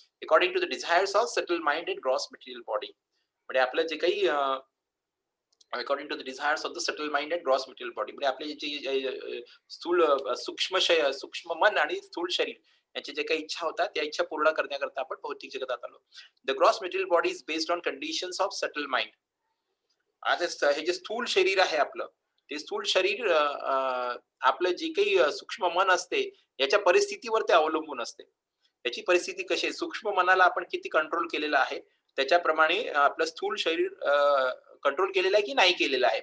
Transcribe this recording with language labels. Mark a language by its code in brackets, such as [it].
[en] According to the desires of subtle mind and gross material body. [mr] म्हणजे आपलं जे काही according to the desires of the subtle mind and gross material body, म्हणजे आपले जे स्थूल सूक्ष्म मन आणि स्थूल शरीर यांची जे काही इच्छा होतात, त्या इच्छा पूर्ण करण्याकरता आपण भौतिक जगतात आलो. [en] The gross material body is based on conditions of subtle mind. [mr] आता हे जे स्थूल शरीर आहे आपलं, ते स्थूल शरीर आपलं जे काही सूक्ष्म मन असते याच्या परिस्थितीवर ते अवलंबून असते. त्याची परिस्थिती कशी आहे, सूक्ष्म मनाला आपण किती कंट्रोल केलेलं आहे त्याच्याप्रमाणे आपलं स्थूल शरीर कंट्रोल केलेलं आहे की नाही केलेलं आहे.